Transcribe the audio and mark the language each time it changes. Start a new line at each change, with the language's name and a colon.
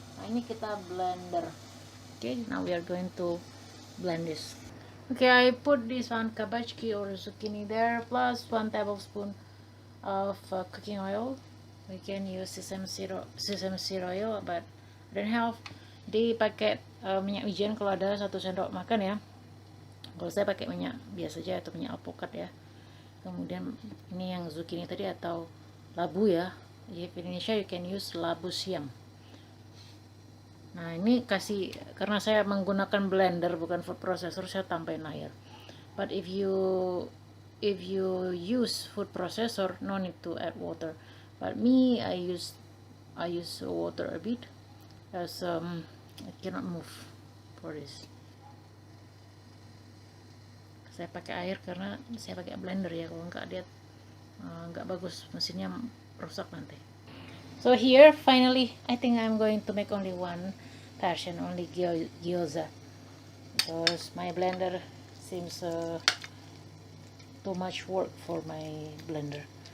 Indonesian: Nah, ini kita blender.
English: Okay, now we are going to blend this. Okay, I put this one kabachki or zucchini there, plus 1 tablespoon of cooking oil. We can use sesame seed oil, but I don't have.
Indonesian: Di pakai minyak wijen kalau ada 1 sendok makan ya. Kalau saya pakai minyak biasa aja atau minyak alpukat ya. Kemudian ini yang zucchini tadi atau labu ya.
English: If in Indonesia you can use
Indonesian: labu siam. Nah ini kasih, karena saya menggunakan blender bukan food processor, saya tambahin air.
English: But if you use food processor, no need to add water. But me, I use water a bit, as I cannot move for this.
Indonesian: Saya pakai air karena saya pakai blender ya, kalau enggak dia enggak bagus, mesinnya rusak nanti.
English: So here finally I think I'm going to make only one version, only gyoza, because my blender seems too much work for my blender.